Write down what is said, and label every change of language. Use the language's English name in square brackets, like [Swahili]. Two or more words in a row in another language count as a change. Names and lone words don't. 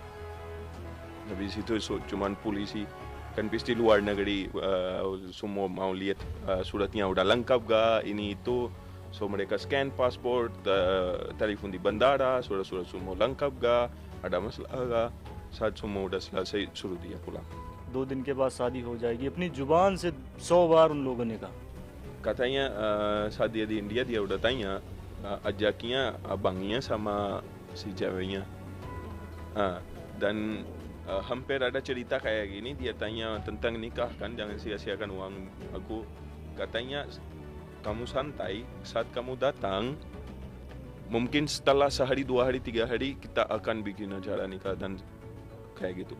[Indonesian] Habis itu cuman polisi, kan pasti luar negeri semua mau lihat suratnya udah lengkap gak, ini itu. So mereka scan pasport, telepon di bandara, surat-surat semua lengkap gak, ada masalah gak. Saat semua udah selesai, suruh dia pulang. [Urdu] 2 دن کے بعد شادی ہو جائے گی. اپنی زبان سے 100 بار ان لوگوں نے کہا. [Indonesian] Katanya saat dia di India, dia udah tanya ajaknya abangnya sama si ceweknya. Dan hampir ada cerita kayak gini, dia tanya tentang nikah kan, jangan sia-siakan uang aku. Katanya kamu santai, saat kamu datang, mungkin setelah sehari, 2 hari, 3 hari kita akan bikin acara nikah dan kayak gitu.